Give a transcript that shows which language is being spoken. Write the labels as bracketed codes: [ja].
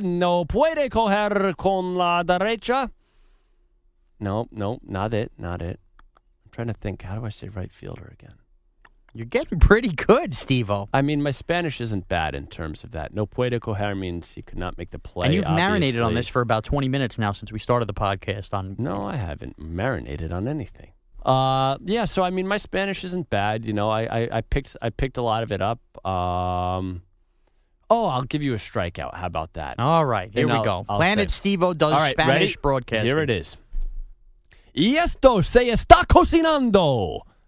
[es] No puede coger con la derecha. [en] No, not it. I'm trying to think. How do I say right fielder again? You're getting pretty good, Steve-O. I mean, my Spanish isn't bad in terms of that. [es] No puede coger [en] means you could not make the play. And you've obviously. marinated on this for about 20 minutes now since we started the podcast. No, I haven't marinated on anything. Yeah, so I mean, my Spanish isn't bad. I picked a lot of it up. I'll give you a strikeout. How about that? All right, here we go. Planet Steve-O does Spanish broadcasting. Here it is. [es] Y esto se está cocinando.